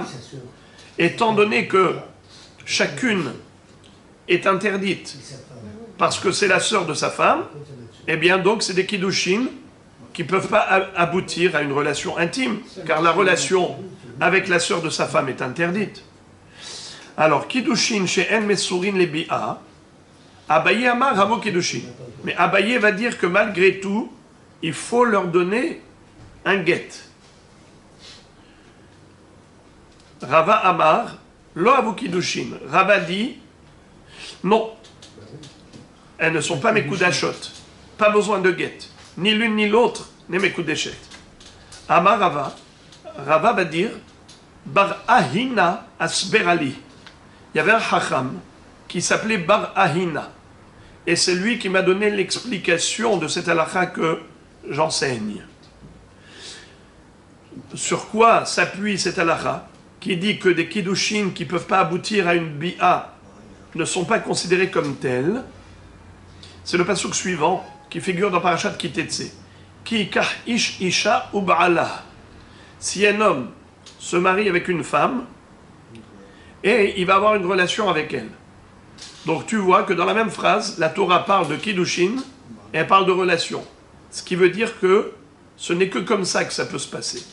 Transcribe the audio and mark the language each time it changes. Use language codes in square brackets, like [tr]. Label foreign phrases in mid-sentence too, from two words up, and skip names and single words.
[fr] Étant donné que chacune est interdite parce que c'est la sœur de sa femme, eh bien donc c'est des Kiddushin qui ne peuvent pas aboutir à une relation intime, car la relation avec la sœur de sa femme est interdite. Alors, [he] קידושין שאין מסורין לביאה אביי אמר הוו קידושין. [fr] Mais Abaye va dire que malgré tout, il faut leur donner un guet. [he] רבא אמר לא הוו קידושין. [fr] Rava dit, non, elles ne sont pas mes kudashot, pas besoin de guet. Ni l'une ni l'autre n'est mes kudeshet. [he] אמר רבא, [fr] Rava va dire, bar ahina asberali. Il y avait un hacham qui s'appelait bar ahina. Et c'est lui qui m'a donné l'explication de cette halakha que j'enseigne. Sur quoi s'appuie cette halakha qui dit que des Kiddushin qui ne peuvent pas aboutir à une bi'a ne sont pas considérés comme tels? C'est le pasuk suivant qui figure dans Parashat Kitetse. [he] כי קח איש אשה ובעלה. [fr] Si un homme se marie avec une femme et il va avoir une relation avec elle. Donc tu vois que dans la même phrase, la Torah parle de Kiddushin et elle parle de relation. Ce qui veut dire que ce n'est que comme ça que ça peut se passer.